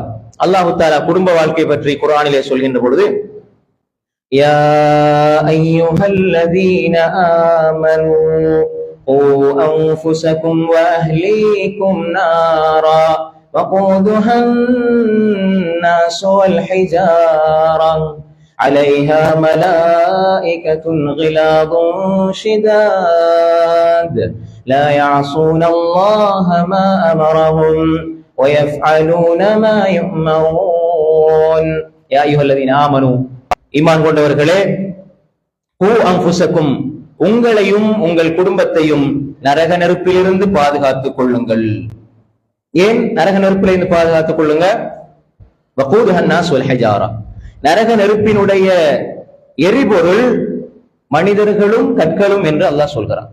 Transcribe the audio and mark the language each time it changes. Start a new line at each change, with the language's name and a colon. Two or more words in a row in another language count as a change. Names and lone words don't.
Tamil: அல்லாஹு தஆலா குடும்ப வாழ்க்கை பற்றி குர்ஆனிலே சொல்கின்ற பொழுது,
Arabic: يا أيها الذين آمنوا قوا أنفسكم وأهليكم نارا وقودها الناس والحجارة عليها ملائكة غلاظ شداد لا يعصون الله ما أمرهم ويفعلون ما يؤمرون يا أيها الذين آمنوا
Tamil: ஈமான் கொண்டவர்களே,
Arabic: قوا أنفسكم,
Tamil: உங்களையும் உங்கள் குடும்பத்தையும் நரக நெருப்பிலிருந்து பாதுகாத்துக் கொள்ளுங்கள். ஏன் நரக நெருப்பிலிருந்து பாதுகாத்துக் கொள்ளுங்க?
Arabic: وقودها الناس والحجارة,
Tamil: நரக நெருப்பினுடைய எரிபொருள் மனிதர்களும் கற்களும் என்று அல்லாஹ் சொல்கிறான்.